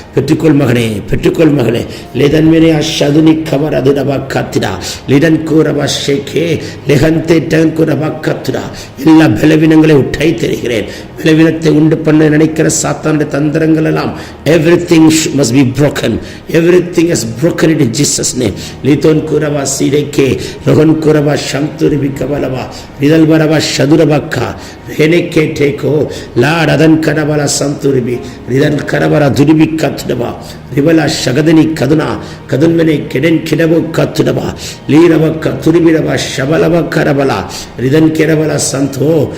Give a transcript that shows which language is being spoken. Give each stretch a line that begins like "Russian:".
Tamil: பெற்றுக்கொள் மகனே, பெற்றுக்கொள் மகளே. லிதன்மினே அஷதுனி கவர் அதுடபா காத்திடா லிடன் கூரபா ஷேக்கே லெஹந்தே டங்குரபா காத்திடா. எல்லா பலவீனங்களை உட்டை தெரிகிறேன். பலவீனத்தை உண்டு பண்ண நினைக்கிற சாத்தானுடைய தந்திரங்கள் எல்லாம்
English: everything must be broken. Everything is broken in Jesus name. லிதோன் கூரபா சீடேக்கே ரோகன் கூரபா சந்துரிபி கபலபா ரிதல் பரபா சதுரபக்கா ரெனேக்கே டேக்கோ லாட் அதன் கனபலா சந்துரிபி ரிதன் கரபரா துரிபி கத்துடபா ரிவலா சகதனி கதுனா கதுன்மனே கெடன் கிடபோ கத்துடபா லீரபக்க துரிபிரபா ஷபலப கரபலா ரிதன் கிரபலா சந்தோ